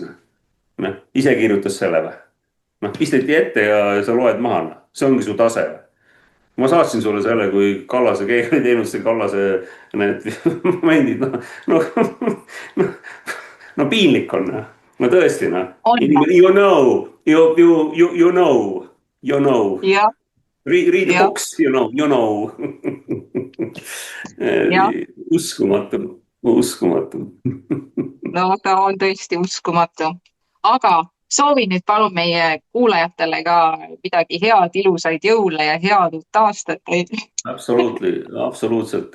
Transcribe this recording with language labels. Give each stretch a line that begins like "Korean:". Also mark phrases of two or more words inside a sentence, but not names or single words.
Estonian: Ise kirjutas selle või? Pisteti ette ja sa loed maha. See ongi su tase. Ma saatsin sulle selle, kui Kallase, keegi oli teinud see Kallase need momendid. No piinlik on. No tõesti.
English: You know. Read the books, you know.
Estonian: Uskumatu. No ta on tõesti uskumatu. Aga soovin nüüd palun meie kuulajatele ka midagi head, ilusaid jõule ja head uut aastat. Absoluutselt.